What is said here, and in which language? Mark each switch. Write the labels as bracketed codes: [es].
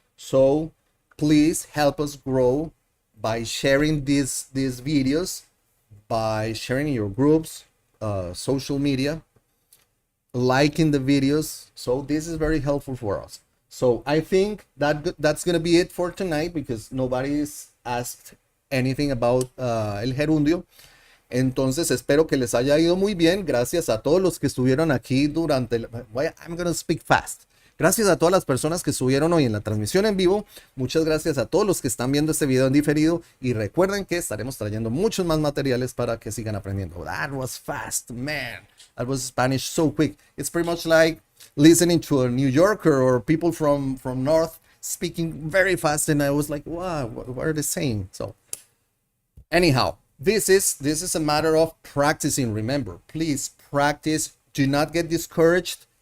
[en] So please help us grow by sharing these videos, by sharing in your groups, social media, liking the videos. So this is very helpful for us. So I think that's gonna be it for tonight because nobody's asked anything about el gerundio. [es] Entonces espero que les haya ido muy bien. Gracias a todos los que estuvieron aquí durante I'm gonna speak fast. Gracias a todas las personas que estuvieron hoy en la transmisión en vivo. Muchas gracias a todos los que están viendo este video en diferido. Y recuerden que estaremos trayendo muchos más materiales para que sigan aprendiendo. [en] That was fast, man. That was Spanish so quick. It's pretty much like listening to a New Yorker or people from North speaking very fast. And I was like, wow, what are they saying? So anyhow, this is a matter of practicing. Remember, please practice. Do not get discouraged.